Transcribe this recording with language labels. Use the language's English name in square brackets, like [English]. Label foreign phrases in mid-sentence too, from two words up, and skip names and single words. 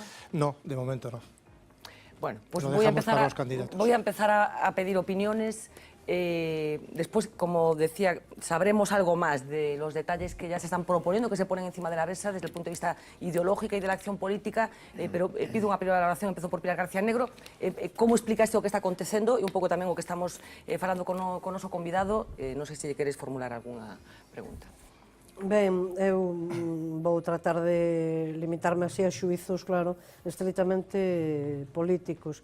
[Spanish] No, de momento no. Bueno, pues Lo voy a empezar a pedir opiniones. Después, como decía, sabremos algo más de los detalles que ya se están proponiendo, que se ponen encima de la mesa desde el punto de vista ideológico y de la acción política, pero pido [Galician] unha primeira valoración, empezo por [Spanish] Pilar García Negro. [Galician] Como explica isto que está acontecendo e un pouco tamén o que estamos falando con o noso convidado? Non sei se queres formular algunha pregunta. Ben, eu vou tratar de limitarme así a xuizos, claro, estritamente políticos.